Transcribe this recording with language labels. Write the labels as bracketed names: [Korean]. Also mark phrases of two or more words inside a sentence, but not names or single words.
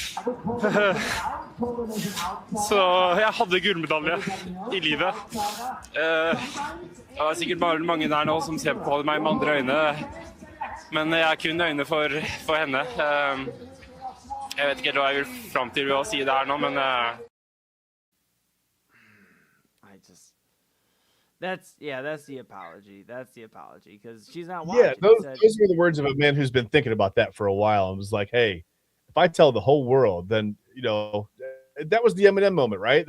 [Norwegian] Så jeg hadde gullmedalje i livet. Det var sikkert bare mange der nå som ser på meg med andre øyne. Men jeg har kun øyne for henne. Jeg vet ikke hva jeg vil frem til ved å si det her nå, men... [English] That's the apology. That's the apology because she's not watching. Yeah, those were the words of a man who's been thinking about that for a while and was like, "Hey, if I tell the whole world, then that was the Eminem moment, right?